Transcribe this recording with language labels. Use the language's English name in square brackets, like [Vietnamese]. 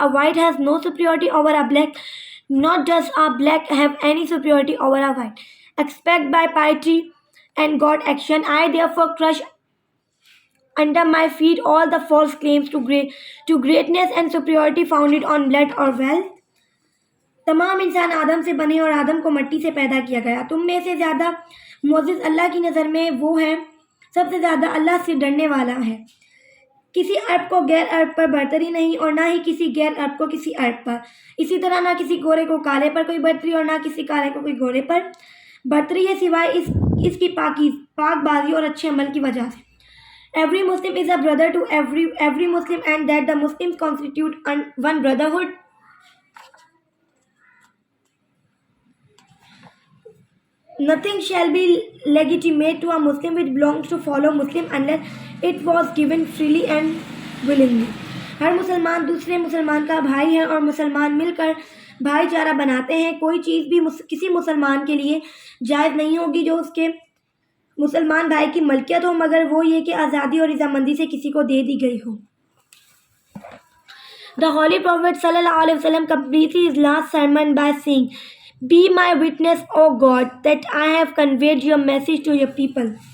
[English] A white has no superiority over a black. Not does a black have any superiority over a white. Except by piety and God action, I therefore crush under my feet all the false claims to greatness and superiority founded on blood or wealth. [Urdu] تمام انسان آدم سے بنے اور آدم کو مٹی سے پیدا کیا گیا۔ تم میں سے زیادہ معزز اللہ کی نظر میں وہ ہے سب سے زیادہ اللہ سے ڈرنے والا ہے۔ کسی عرب کو غیر عرب پر برتری نہیں، اور نہ ہی کسی غیر عرب کو کسی عرب پر۔ اسی طرح نہ کسی گورے کو کالے پر کوئی برتری اور نہ کسی کالے کو کوئی گورے پر برتری ہے، سوائے اس کی پاک بازی اور اچھے عمل کی وجہ سے۔ [English] Every Muslim is a brother to every Muslim, and that the Muslims constitute one brotherhood. Nothing shall be legitimate to a Muslim which belongs to fellow Muslim unless it was given freely and willingly. [Urdu] ہر مسلمان دوسرے مسلمان کا بھائی ہے اور مسلمان مل کر بھائی چارہ بناتے ہیں۔ کوئی چیز بھی کسی مسلمان کے لیے جائز نہیں ہوگی جو اس کے مسلمان بھائی کی ملکیت ہو، مگر وہ یہ کہ آزادی اور رضامندی سے کسی کو دے دی گئی ہو۔ [English] The Holy Prophet صلی اللہ علیہ وسلم completed his last sermon by saying, Be my witness, O God, that I have conveyed your message to your people.